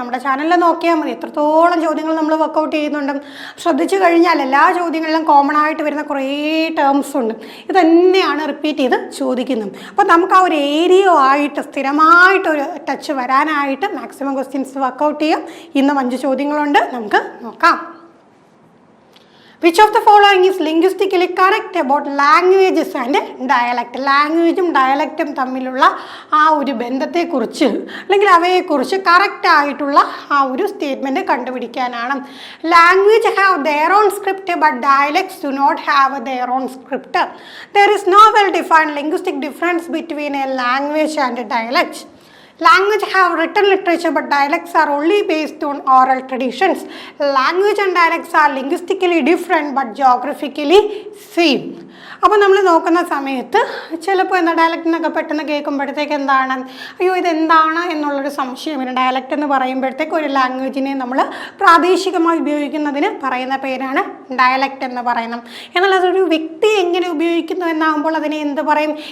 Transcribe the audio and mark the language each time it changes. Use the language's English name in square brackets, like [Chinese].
[Malayalam] നമ്മുടെ ചാനലിൽ നോക്കിയാൽ മതി എത്രത്തോളം ചോദ്യങ്ങൾ നമ്മൾ വർക്കൗട്ട് ചെയ്യുന്നുണ്ട്. ശ്രദ്ധിച്ചു കഴിഞ്ഞാൽ എല്ലാ ചോദ്യങ്ങളിലും കോമൺ ആയിട്ട് വരുന്ന കുറേ ടേംസ് ഉണ്ട്. ഇത് തന്നെയാണ് റിപ്പീറ്റ് ചെയ്ത് ചോദിക്കുന്നത്. അപ്പോൾ നമുക്ക് ആ ഒരു ഏരിയ ആയിട്ട് സ്ഥിരമായിട്ടൊരു ടച്ച് വരാനായിട്ട് മാക്സിമം ക്വസ്റ്റ്യൻസ് വർക്കൗട്ട് ചെയ്യാം. ഇന്ന് 5 ചോദ്യങ്ങളുണ്ട്, നമുക്ക് നോക്കാം. [English] Which of the following is linguistically correct about languages and dialect? [Malayalam] ലാംഗ്വേജും ഡയലക്റ്റും തമ്മിലുള്ള ആ ഒരു ബന്ധത്തെക്കുറിച്ച് അല്ലെങ്കിൽ അവയെക്കുറിച്ച് കറക്റ്റ് ആയിട്ടുള്ള ആ ഒരു statement കണ്ടുപിടിക്കാനാണ്. [English] Language have their own script but dialects do not have their own script. There is no well defined linguistic difference between a language and a dialect. Language have written literature but dialects are only based on oral traditions. Language and dialects are linguistically different but geographically same. [Malayalam] അപ്പോൾ നമ്മൾ നോക്കുന്ന സമയത്ത് ചിലപ്പോൾ എന്താ dialect എന്നൊക്കെ പെട്ടെന്ന് കേൾക്കുമ്പോഴത്തേക്ക് എന്താണ് അയ്യോ ഇതെന്താണ് എന്നുള്ളൊരു സംശയം വരും. ഡയലക്റ്റ് എന്ന് പറയുമ്പോഴത്തേക്ക് ഒരു ലാംഗ്വേജിനെ നമ്മൾ പ്രാദേശികമായി ഉപയോഗിക്കുന്നതിന് പറയുന്ന പേരാണ് ഡയലക്റ്റ് എന്ന് പറയുന്നത്. എന്നാൽ അതൊരു വ്യക്തി എങ്ങനെ ഉപയോഗിക്കുന്നു എന്നാകുമ്പോൾ അതിനെ എന്ത് പറയും?